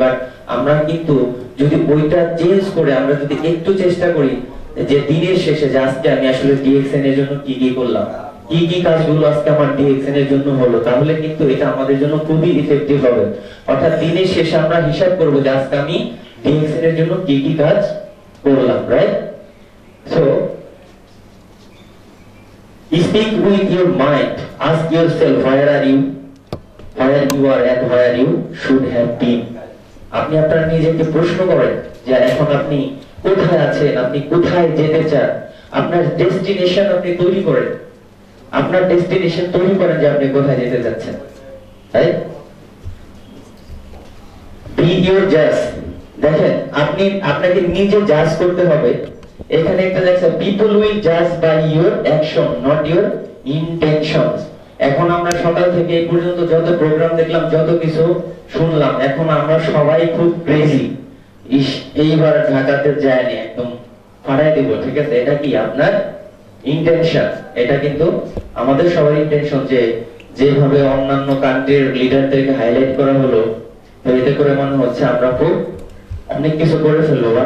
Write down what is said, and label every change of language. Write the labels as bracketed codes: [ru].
[bn] But আমরা কিন্তু যদি ওইটা চেঞ্জ করে আমরা যদি একটু চেষ্টা করি যে দিনের শেষে যে আজকে আমি আসলে ডিএক্সএন এর জন্য কি কি করলাম, কি কি কাজগুলো আজকে আমার ডিএক্সএন এর জন্য হলো, তাহলে কিন্তু এটা আমাদের জন্য খুবই ইফেক্টিভ হবে। অর্থাৎ দিনের শেষে আমরা হিসাব করব যে আজকে আমি ডিএক্সএন এর জন্য কি কি কাজ করলাম, right? [en] So speak with your mind, ask yourself where you are and where you should have been. [bn] আপনি আপনার নিজেকে প্রশ্ন করেন যে এখন আপনি কোথায় আছেন, আপনি কোথায় যেতে চান, আপনার ডেস্টিনেশন আপনি তৈরি করেন, আপনার ডেস্টিনেশন তৈরি করেন যে আপনি কোথায় যেতে যাচ্ছেন, রাইট? [en] be your judge। [bn] দেখেন আপনি আপনাকে নিজে জাজ করতে হবে। এখানে একটা লেখা [en] people will judge by your action not your intentions। [bn] এখন আমরা সকাল থেকে এই পর্যন্ত যত প্রোগ্রাম দেখলাম, যত কিছু শুনলাম, এখন আমরা সবাই খুব ক্রেজি, এইবার ঢাকাতে যায়নি একদম ফাড়াই দেব, ঠিক আছে? এটা কি আপনার ইন্টেনশন? এটা কিন্তু আমাদের সবার ইন্টেনশন যে যেভাবে অন্যান্য কান্ট্রির লিডারদেরকে হাইলাইট করা হলো, তো এতে করে মনে হচ্ছে আমরা খুব অনেক কিছু করে ফেলবো।